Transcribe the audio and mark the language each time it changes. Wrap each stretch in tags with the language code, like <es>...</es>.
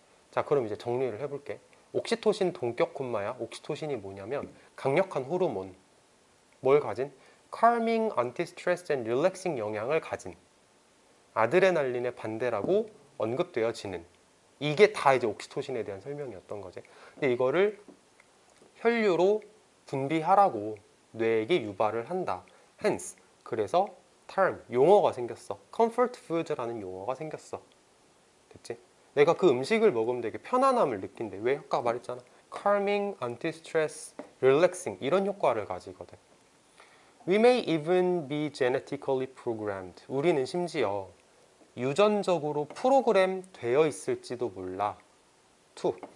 <ko>자, 그럼 이제 정리를 해볼게. 옥시토신 동격 콤마야. 옥시토신이 뭐냐면 강력한 호르몬. 뭘 가진?</ko> <en>calming, anti-stress and relaxing</en> <ko>영향을 가진. 아드레날린의 반대라고 언급되어지는. 이게 다 이제 옥시토신에 대한 설명이었던 거지. 근데 이거를 혈류로 분비하라고 뇌에게 유발을 한다.</ko> <en>hence,</en> <ko>그래서 term, 용어가 생겼어. comfort food라는 용어가 생겼어. 됐지? 내가 그 음식을 먹으면 되게 편안함을 느낀대. 왜? 아까 말했잖아.</ko> <en>calming, anti-stress, relaxing</en> <ko>이런 효과를 가지거든.</ko> <en>We may even be genetically programmed.</en> <ko>우리는 심지어 유전적으로 프로그램 되어 있을지도 몰라. to</ko>